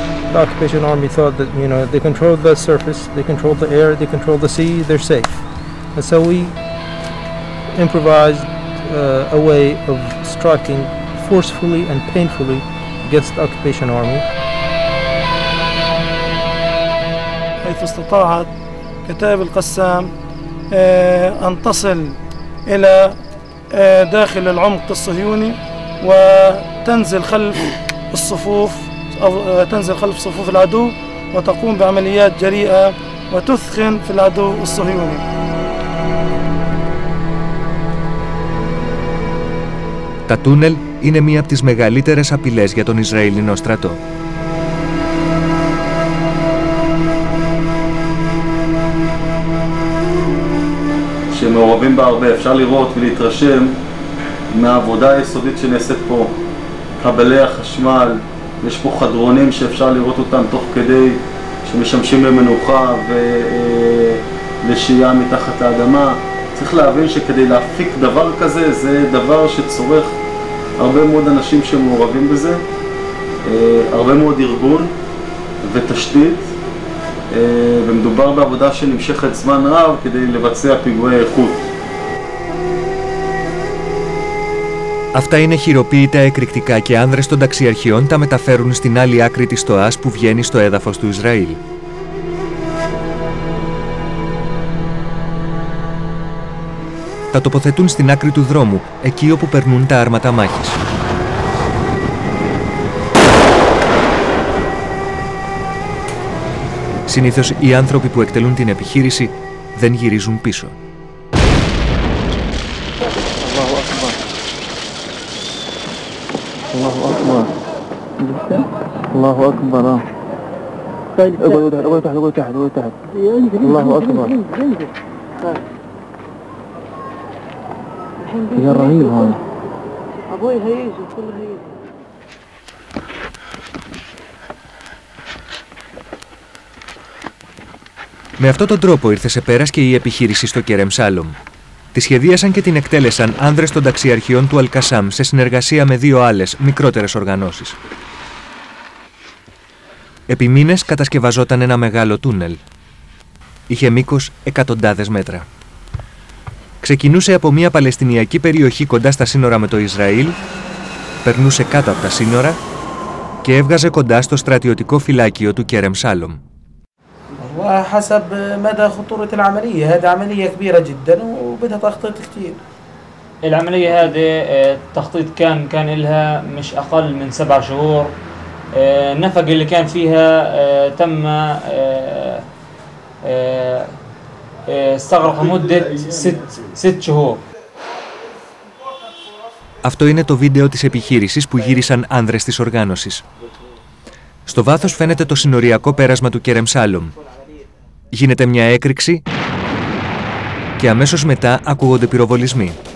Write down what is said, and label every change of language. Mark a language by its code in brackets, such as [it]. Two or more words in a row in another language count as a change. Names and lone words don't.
[en] the occupation army thought that, you know, they control the surface, they control the air, they control the sea, they're safe. And so we improvised a way of striking forcefully and painfully against the occupation army. [ar] حيث استطاعت كتائب القسام أن تصل إلى داخل العمق الصهيوني وتنزل خلف الصفوف أو تنزل خلف صفوف العدو وتقوم بعمليات جريئة وتثخن في العدو الصهيوني. [el] Τα τούνελ είναι μία από τις μεγαλύτερες απειλές για τον Ισραηλινό στρατό. [he] שמעורבים בה הרבה, אפשר לראות ולהתרשם מהעבודה היסודית שנעשית פה. קבלי החשמל, יש פה חדרונים שאפשר לראות אותם תוך כדי שמשמשים למנוחה ולשהייה מתחת לאדמה. צריך להבין שכדי להפיק דבר כזה, זה דבר שצורך הרבה מאוד אנשים שמעורבים בזה, הרבה מאוד ארגון ותשתית, ומדובר בעבודה שנמשכת זמן רב כדי לבצע פיגועי איכות. [el] Αυτά είναι χειροποίητα εκρηκτικά και άνδρες των ταξιαρχιών τα μεταφέρουν στην άλλη άκρη της στοάς που βγαίνει στο έδαφος του Ισραήλ. Τα τοποθετούν στην άκρη του δρόμου, εκεί όπου περνούν τα άρματα μάχης. Συνήθως οι άνθρωποι που εκτελούν την επιχείρηση δεν γυρίζουν πίσω. [ar] الله أكبر اقعد تحت الله أكبر يا رهيب هذا أبوي هيجي كله هيجي. [el] Με αυτόν τον τρόπο ήρθε σε πέρας και η επιχείρηση στο Κέρεμ Σάλομ. Τη σχεδίασαν και την εκτέλεσαν άνδρες των ταξιαρχιών του Αλκασάμ σε συνεργασία με 2 άλλες, μικρότερες οργανώσεις. Επί μήνες κατασκευαζόταν ένα μεγάλο τούνελ. Είχε μήκος εκατοντάδες μέτρα. Ξεκινούσε από μια παλαιστινιακή περιοχή κοντά στα σύνορα με το Ισραήλ, περνούσε κάτω από τα σύνορα και έβγαζε κοντά στο στρατιωτικό φυλάκιο του Κέρεμ Σάλομ. [ar] وحسب مدى خطورة العملية، هذه عملية كبيرة جدا وبدها تخطيط كثير. العملية هذه التخطيط كان لها مش أقل من 7 شهور. النفق اللي كان فيها تم استغرق مدة 6 شهور. [el] Αυτό είναι το βίντεο της επιχείρησης που γύρισαν άνδρες της οργάνωσης. Στο βάθος φαίνεται το συνοριακό πέρασμα του Κέρεμ Σάλομ. Γίνεται μια έκρηξη και αμέσως μετά ακούγονται πυροβολισμοί.